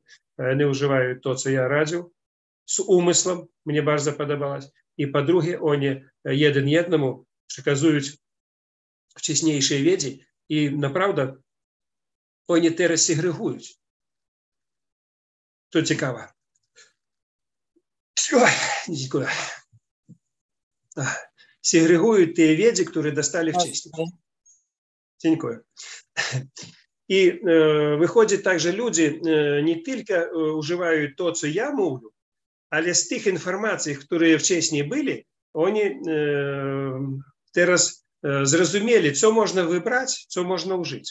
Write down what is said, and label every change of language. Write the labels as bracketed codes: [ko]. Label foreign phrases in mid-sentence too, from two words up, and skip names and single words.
[pl] Oni używają to, co ja radził, z umysłem, mnie bardzo podobалось. I po drugie, oni jeden jednemu przekazują wcześniejsze wiedzy i naprawdę oni teraz segregują. To ciekawe. [ru] Ой, сегрегуют те [pl] wiedzy, które dostali wcześniej. Dziękuję. I wychodzi tak, że ludzie nie tylko używają to, co ja mówię, ale z tych informacji, które wcześniej byli, oni teraz zrozumieli, co można wybrać, co można użyć.